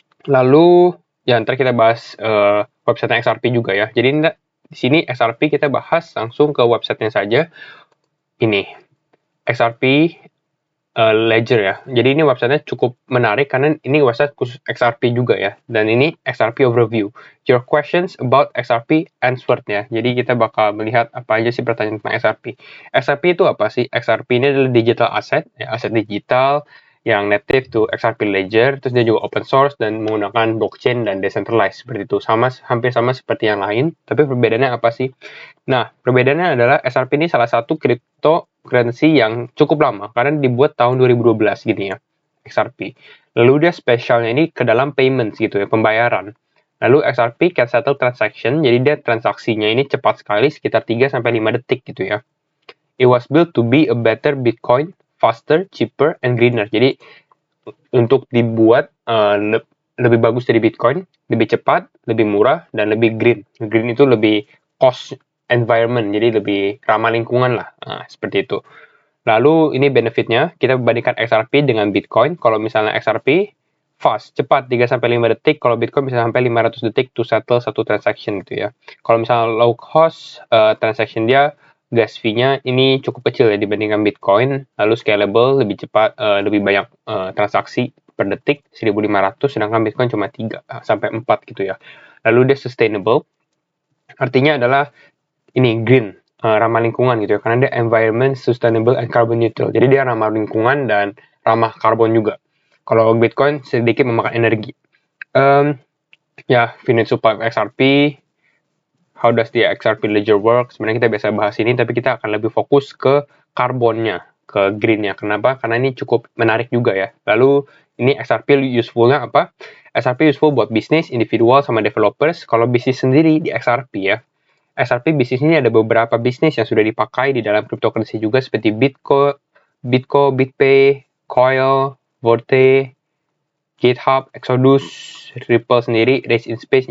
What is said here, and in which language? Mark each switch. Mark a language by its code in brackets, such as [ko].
[id] Lalu, ya ntar kita bahas website XRP juga ya. Jadi di sini XRP kita bahas langsung ke websitenya saja. Ini, XRP Ledger ya. Jadi ini websitenya cukup menarik karena ini website khusus XRP juga ya. Dan ini XRP overview. [en] Your questions about XRP answered ya. [id] Jadi kita bakal melihat apa aja sih pertanyaan tentang XRP. XRP itu apa sih? XRP ini adalah digital asset, ya, aset digital yang [en] native to XRP Ledger. [id] Terus dia juga open source dan menggunakan blockchain dan decentralized seperti itu. Hampir sama seperti yang lain. Tapi perbedaannya apa sih? Nah, perbedaannya adalah XRP ini salah satu cryptocurrency yang cukup lama karena dibuat tahun 2012 gitu ya, XRP. Lalu dia spesialnya ini ke dalam payments gitu ya, pembayaran. Lalu [en] XRP can settle transaction, [id] jadi dia transaksinya ini cepat sekali, sekitar 3-5 detik gitu ya. [en] It was built to be a better Bitcoin, faster, cheaper, and greener. [id] Jadi untuk dibuat lebih bagus dari Bitcoin, lebih cepat, lebih murah, dan lebih green. Green itu lebih cost environment, jadi lebih ramah lingkungan lah, seperti itu. Lalu ini benefitnya, kita bandingkan XRP dengan Bitcoin. Kalau misalnya XRP fast, cepat 3-5 detik, kalau Bitcoin bisa sampai 500 detik to settle satu transaction gitu ya. Kalau misalnya low cost transaction dia, gas fee-nya ini cukup kecil ya dibandingkan Bitcoin, lalu scalable, lebih cepat, lebih banyak transaksi per detik 1.500, sedangkan Bitcoin cuma 3-4 gitu ya. Lalu dia sustainable, artinya adalah ini green, ramah lingkungan gitu ya, karena dia environment, [en] sustainable, and carbon neutral. [id] Jadi dia ramah lingkungan dan ramah karbon juga. Kalau Bitcoin sedikit memakan energi. [en] Finite supply of XRP, how does the XRP ledger work? [id] Sebenarnya kita biasa bahas ini, tapi kita akan lebih fokus ke karbonnya, ke greennya. Kenapa? Karena ini cukup menarik juga ya. Lalu ini XRP usefulnya apa? XRP useful buat bisnis, individual, sama developers. Kalau bisnis sendiri di XRP ya, XRP bisnis ini ada beberapa bisnis yang sudah dipakai di dalam cryptocurrency juga seperti Bitco, BitPay, Coil, Forte, GitHub, Exodus, Ripple sendiri, Raise in Space.